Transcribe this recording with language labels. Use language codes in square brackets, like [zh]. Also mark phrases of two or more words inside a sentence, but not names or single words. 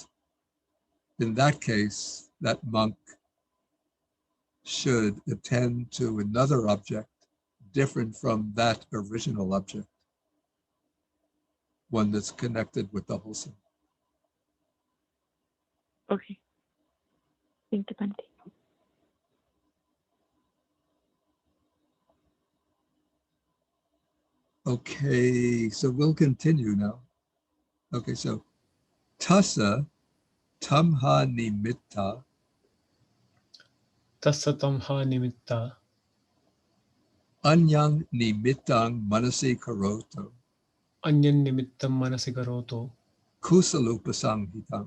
[en] In that case, that monk should attend to another object different from that original object, one that's connected with the wholesome. Okay. Thank you, Bante. Okay, so we'll continue now. Okay, so [pi] tassa tamha nimitta. Tassa tamha nimitta. Anyang nimittang manasi karoto. Anyan nimittam manasi karoto. Kusalupasanghitam.